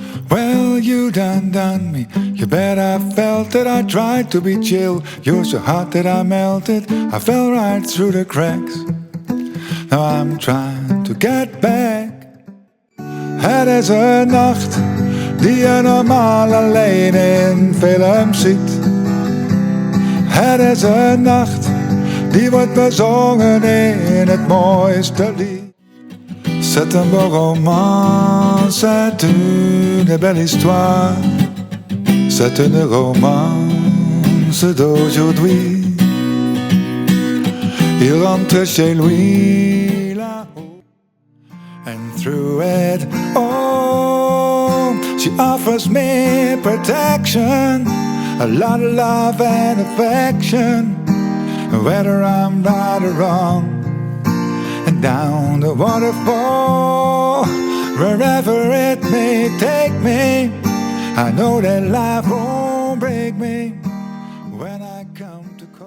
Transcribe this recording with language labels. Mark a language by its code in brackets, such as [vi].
[en] Well, you done me. You bet I felt that I tried to be chill. You're so hot that I melted. I fell right through the cracks. Now I'm trying to get back. [nl] Het is een nacht die je normaal alleen in films ziet. Het is een nacht die wordt bezongen in het mooiste lied. [fr] C'est un beau roman, c'est une belle histoire. C'est une romance d'aujourd'hui. Il rentre chez lui là-haut. [en] And through it all, she offers me protection, a lot of love and affection, whether I'm right or wrong. And down the waterfall, wherever it may take me, I know that life won't break me when I come to